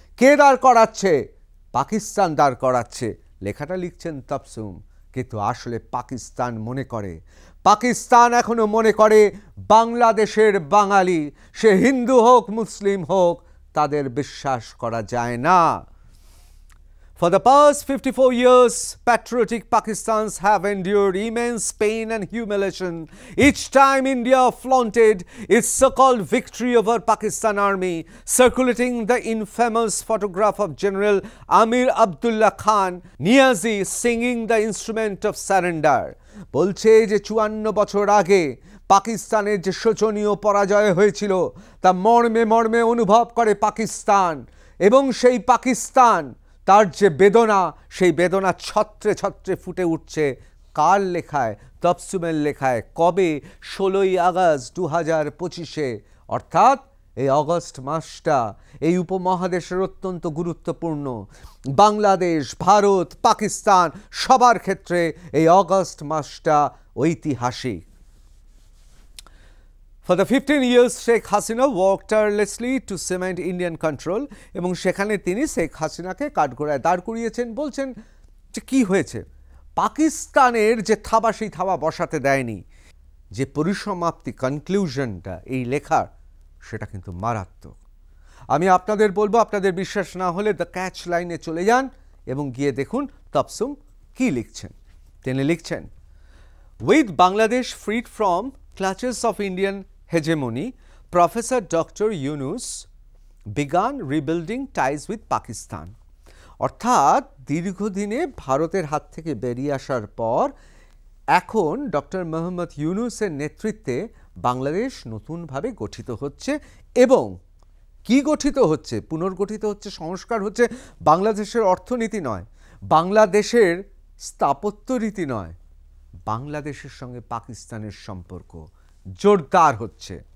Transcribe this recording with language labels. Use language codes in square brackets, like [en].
[bn] কে দাঁড় করাচ্ছে? পাকিস্তান দাঁড় করাচ্ছে। লেখাটা লিখছেন তাবসুম, কিন্তু আসলে পাকিস্তান মনে করে, পাকিস্তান এখনো মনে করে বাংলাদেশের বাঙালি, সে হিন্দু হোক মুসলিম হোক, তাদের বিশ্বাস করা যায় না। [en] For the past 54 years, patriotic Pakistans have endured immense pain and humiliation. Each time India flaunted its so-called victory over Pakistan army, circulating the infamous photograph of General Amir Abdullah Khan Niazi singing the instrument of surrender. [bn] বলছে যে 54 বছর আগে পাকিস্তানের যে শোচনীয় পরাজয় হয়েছিল তা মর্মে মর্মে অনুভব করে পাকিস্তান, এবং সেই পাকিস্তান তার যে বেদনা, সেই বেদনা ছত্রে ছত্রে ফুটে উঠছে কার লেখায়? তাবসুমের লেখায়। কবে? 16 আগস্ট 2025, অর্থাৎ এই অগস্ট মাসটা এই উপমহাদেশের অত্যন্ত গুরুত্বপূর্ণ। বাংলাদেশ, ভারত, পাকিস্তান সবার ক্ষেত্রে এই অগস্ট মাসটা ঐতিহাসিক। [en] For the 15 years, Sheikh Hasina worked tirelessly to cement Indian control, [bn] এবং সেখানে তিনি শেখ হাসিনাকে কাঠগড়ায় দাঁড় করিয়েছেন। বলছেন যে কি হয়েছে? পাকিস্তানের যে থাবা সেই থাবা বসাতে দেয়নি। যে পরিসমাপ্তি, কনক্লুশনটা এই লেখার, সেটা কিন্তু মারাত্মক। আমি আপনাদের বলবো, আপনাদের বিশ্বাস না হলে দ্য ক্যাচ লাইনে চলে যান এবং গিয়ে দেখুন তাবসুম কি লিখছেন। তিনি লিখছেন, [en] With Bangladesh freed from clutches of Indian hegemony, Professor Dr. Yunus began rebuilding ties with Pakistan. [bn] অর্থাৎ দীর্ঘদিনে ভারতের হাত থেকে বেরিয়ে আসার পর এখন ডক্টর মোহাম্মদ ইউনুসের নেতৃত্বে বাংলাদেশ নতুনভাবে গঠিত হচ্ছে। এবং কি গঠিত হচ্ছে? পুনর্গঠিত হচ্ছে, সংস্কার হচ্ছে। বাংলাদেশের অর্থনীতি নয়, বাংলাদেশের স্থাপত্য রীতি নয়, বাংলাদেশের সঙ্গে পাকিস্তানের সম্পর্ক জোরদার হচ্ছে।